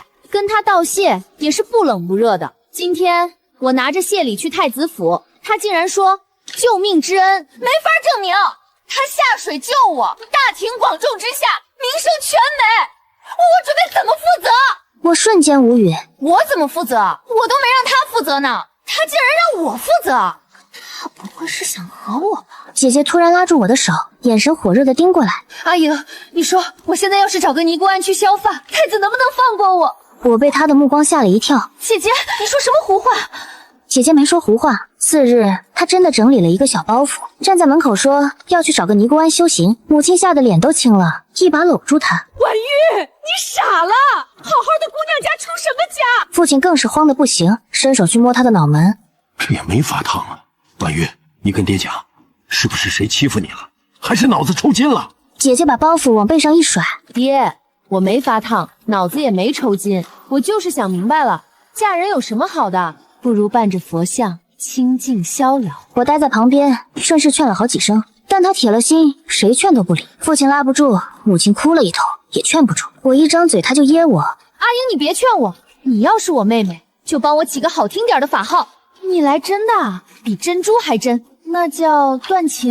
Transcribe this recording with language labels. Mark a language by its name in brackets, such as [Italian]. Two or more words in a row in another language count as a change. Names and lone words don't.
[Chinese] 跟他道謝也是不冷不熱的。今天我拿着謝禮去太子府，他竟然說救命之恩沒法證明，他下水救我，大庭廣眾之下名聲全沒，我準備怎麼負責？我瞬間無語。我怎麼負責？我都沒讓他負責呢，他竟然讓我負責，他不會是想訛我吧？姐姐突然拉住我的手，眼神火熱地盯過來。阿瑩，你說我現在要是找個尼姑庵去削髮，太子能不能放過我？我被她的目光嚇了一跳。姐姐，你說什麼胡話？姐姐沒說胡話。次日，她真的整理了一個小包袱，站在門口說要去找個尼姑庵修行。母親嚇得臉都青了，一把摟住她。婉玉，你傻了？好好的姑娘家出什麼家？父親更是慌得不行，伸手去摸她的腦門。這也沒法燙啊！婉玉，你跟爹講，是不是誰欺負你了？還是腦子抽筋了？姐姐把包袱往背上一甩。爹，我沒發燙，腦子也沒抽筋，我就是想明白了，嫁人有什麼好的？不如伴着佛像，清靜逍遙。我待在旁邊，順勢勸了好幾聲，但他鐵了心，誰勸都不理。父親拉不住，母親哭了一頭，也勸不住。我一張嘴，他就噎我。阿英，你別勸我，你要是我妹妹，就幫我起個好聽點的法號。你來真的啊，比珍珠還真，那叫斷情。